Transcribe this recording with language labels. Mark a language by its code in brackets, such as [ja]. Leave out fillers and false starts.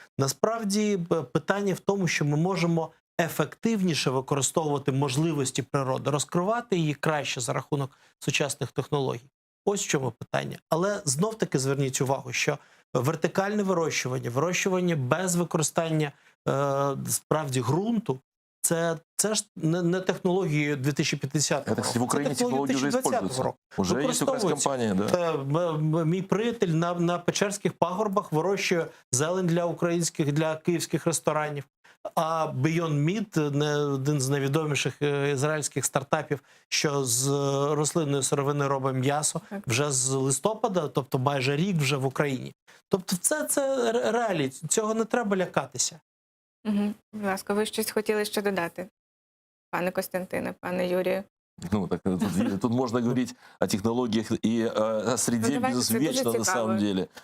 [uk] Насправді питання в тому, що ми можемо ефективніше використовувати можливості природи, розкривати її краще за рахунок сучасних технологій. Ось в чому питання. Але знов-таки зверніть увагу, що вертикальне вирощування без використання справді ґрунту, це ж не технології 2050 року. [ru] Это, в Украине технологии уже используются. Уже есть украинская компания, да. [uk] Мій приятель на Печерських пагорбах вирощує зелень для київських ресторанів. А Beyond Meat, один з найвідоміших ізраїльських стартапів, що з рослинної сировини робить м'ясо, вже з листопада, тобто майже рік вже в Україні. Тобто це реалії, цього не треба лякатися. Угу. Будь ласка, ви щось хотіли ще додати, пане Костянтине, пане Юрію? [ru] Ну, так тут можно говорить о технологиях и о среде безвечно на самом деле.